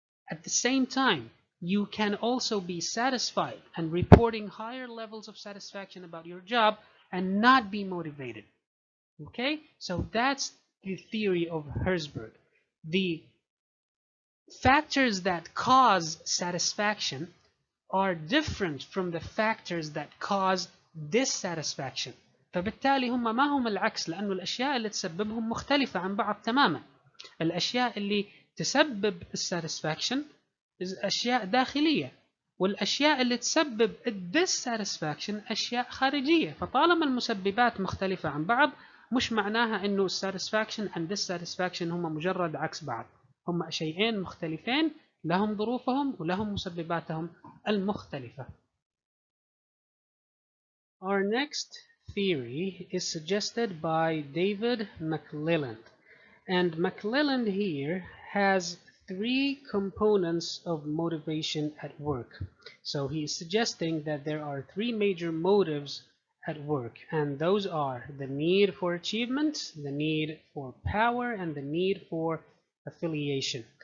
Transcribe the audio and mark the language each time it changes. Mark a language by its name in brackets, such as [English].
[English] At the same time, you can also be satisfied and reporting higher levels of satisfaction about your job and not be motivated. Okay, so that's the theory of Herzberg. The factors that cause satisfaction are different from the factors that cause dissatisfaction. [Arabic] فبالتالي هم ما هم العكس، لأنه الأشياء اللي تسببهم مختلفة عن بعض تماما. الأشياء اللي تسبب الساتسفاكشن أشياء داخلية، والأشياء اللي تسبب الديسساتسفاكشن أشياء خارجية. فطالما المسببات مختلفة عن بعض مش معناها إنه الساتسفاكشن [English] and dissatisfaction [Arabic] هم مجرد عكس بعض، هم شيئين مختلفين لهم ظروفهم ولهم مسبباتهم المختلفة. [English] Our next theory is suggested by David McClelland, and McClelland here has three components of motivation at work. So he is suggesting that there are three major motives at work, and those are the need for achievement, the need for power, and the need for affiliation.